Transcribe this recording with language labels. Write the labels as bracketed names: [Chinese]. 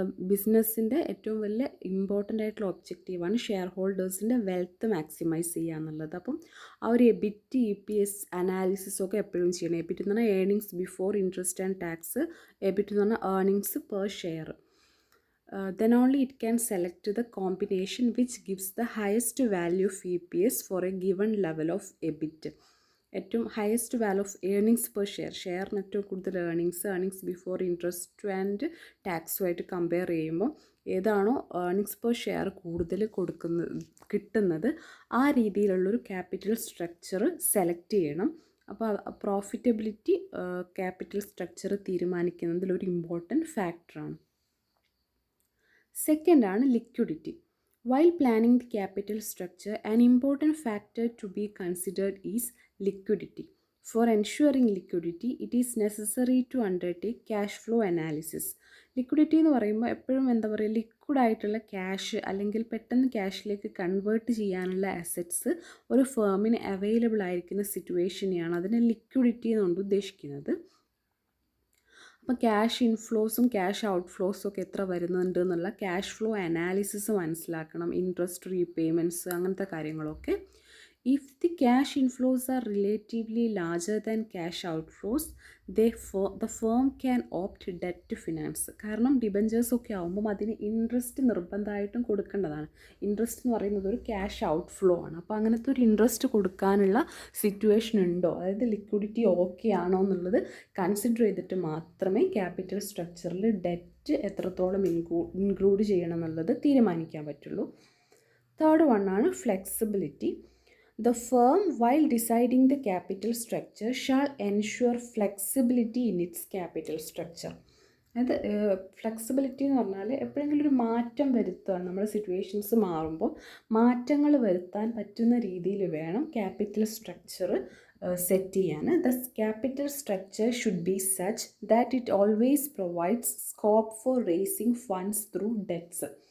[Malayalam] ബിസിനസ്സിൻ്റെ ഏറ്റവും വലിയ ഇമ്പോർട്ടൻ്റ് ആയിട്ടുള്ള ഒബ്ജക്റ്റീവാണ് ഷെയർ ഹോൾഡേഴ്സിൻ്റെ വെൽത്ത് മാക്സിമൈസ് ചെയ്യുക എന്നുള്ളത്. അപ്പം ആ ഒരു എബിറ്റ് EPS അനാലിസിസൊക്കെ എപ്പോഴും ചെയ്യണം. എബിറ്റ് എന്ന് പറഞ്ഞാൽ earnings before interest and tax, EBIT എന്ന് പറഞ്ഞാൽ earnings per share. [English] Then only it can select the combination which gives the highest value of EPS for a given level of EBIT. [Malayalam] ഏറ്റവും highest value of earnings per ഷെയറിന് ഏറ്റവും കൂടുതൽ earnings before interest and ടാക്സുമായിട്ട് compare ചെയ്യുമ്പോൾ ഏതാണോ earnings per share കൂടുതൽ കിട്ടുന്നത് ആ രീതിയിലുള്ളൊരു capital structure select ചെയ്യണം. അപ്പോൾ പ്രോഫിറ്റബിലിറ്റി ക്യാപിറ്റൽ സ്ട്രക്ചർ തീരുമാനിക്കുന്നതിലൊരു ഇമ്പോർട്ടൻറ്റ് ഫാക്ടറാണ്. [English] Second ആണ് liquidity. While planning the capital structure, an important factor to be considered is liquidity. For ensuring liquidity, it is necessary to undertake cash flow analysis. [Malayalam] Liquidity എന്ന് പറയുമ്പോൾ എപ്പോഴും എന്താ പറയുക, ലിക്വിഡായിട്ടുള്ള cash അല്ലെങ്കിൽ പെട്ടെന്ന് ക്യാഷിലേക്ക് convert ചെയ്യാനുള്ള അസറ്റ്സ് ഒരു ഫേമിന് അവൈലബിൾ ആയിരിക്കുന്ന സിറ്റുവേഷനെയാണ് അതിനെ ലിക്വിഡിറ്റി എന്നുകൊണ്ട് ഉദ്ദേശിക്കുന്നത്. അപ്പോൾ ക്യാഷ് ഇൻഫ്ലോസും ക്യാഷ് ഔട്ട്ഫ്ലോസും ഒക്കെ എത്ര വരുന്നുണ്ട് എന്നുള്ള ക്യാഷ് ഫ്ലോ അനാലിസിസ് മനസ്സിലാക്കണം, ഇൻട്രസ്റ്റ് റീപേയ്മെൻറ്റ്സ് അങ്ങനത്തെ കാര്യങ്ങളൊക്കെ. [English] If the cash inflows are relatively larger than cash outflows, the firm can opt debt to finance. [Malayalam] കാരണം ഡിബഞ്ചേഴ്സ് ഒക്കെ ആകുമ്പം അതിന് ഇൻട്രസ്റ്റ് നിർബന്ധമായിട്ടും കൊടുക്കേണ്ടതാണ്. ഇൻട്രസ്റ്റ് എന്ന് പറയുന്നത് ഒരു ക്യാഷ് ഔട്ട്ഫ്ലോ ആണ്. അപ്പോൾ അങ്ങനത്തെ ഒരു ഇൻട്രസ്റ്റ് കൊടുക്കാനുള്ള സിറ്റുവേഷൻ ഉണ്ടോ, അതായത് ലിക്വിഡിറ്റി ഓക്കെ ആണോ എന്നുള്ളത് കൺസിഡർ ചെയ്തിട്ട് മാത്രമേ ക്യാപിറ്റൽ സ്ട്രക്ചറിൽ ഡെറ്റ് എത്രത്തോളം ഇൻക്ലൂഡ് ചെയ്യണം എന്നുള്ളത് തീരുമാനിക്കാൻ പറ്റുള്ളൂ. തേർഡ് വൺ ആണ് flexibility. [English] The firm, while deciding the capital structure, shall ensure flexibility in its capital structure. [Malayalam] അത് ഫ്ലെക്സിബിലിറ്റി എന്ന് പറഞ്ഞാൽ എപ്പോഴെങ്കിലും ഒരു മാറ്റം വരുത്തുകയാണ്, നമ്മുടെ സിറ്റുവേഷൻസ് മാറുമ്പോൾ മാറ്റങ്ങൾ വരുത്താൻ പറ്റുന്ന രീതിയിൽ വേണം ക്യാപിറ്റൽ സ്ട്രക്ചർ സെറ്റ് ചെയ്യാൻ. [English] The capital structure should be such that it always provides scope for raising funds through debts.